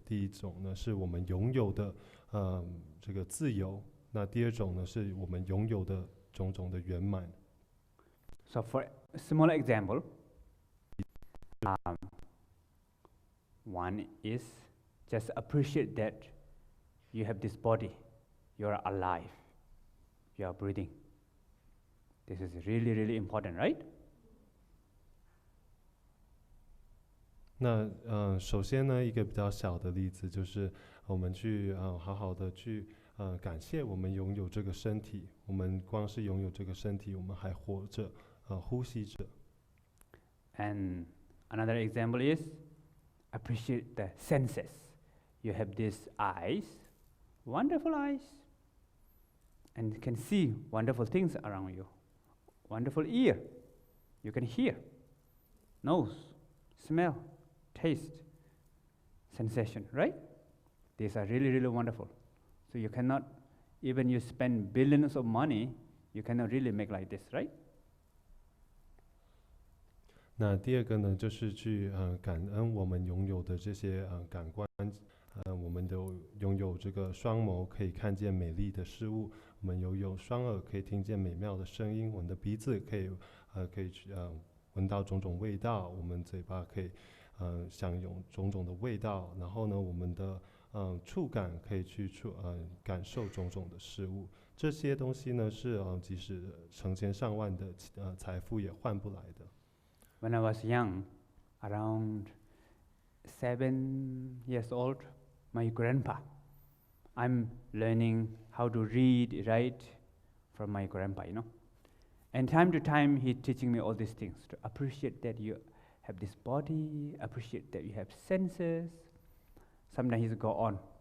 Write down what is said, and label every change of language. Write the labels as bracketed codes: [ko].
[zh] 第一种呢，是我们拥有的这个自由；那第二种呢，是我们拥有的种种的圆满。 [en] So for a small example, one is just appreciate that you have this body, you are alive, you are breathing. This is really, really important, right? [zh] 那首先呢，一个比较小的例子就是我们去好好的去感谢我们拥有这个身体。我们光是拥有这个身体，我们还活着，呼吸着。 [en] And another example is appreciate the senses. You have these eyes, wonderful eyes, and you can see wonderful things around you. Wonderful ear, you can hear. Nose, smell, taste, sensation, right? These are really, really wonderful. So you cannot, even you spend billions of money, you cannot really make like this, right? [zh] 那第二个呢，就是去感恩我们拥有的这些感官。我们都拥有这个双眸，可以看见美丽的事物；我们拥有双耳，可以听见美妙的声音；我们的鼻子可以去闻到种种味道；我们嘴巴可以享用种种的味道。然后呢，我们的触感可以去感受种种的事物。这些东西呢，是即使成千上万的财富也换不来的。 [en] When I was young, around 7 years old, my grandpa, I'm learning how to read, write from my grandpa, you know. And time to time, he teaching me all these things, to appreciate that you have this body, appreciate that you have senses. Sometimes he's go on.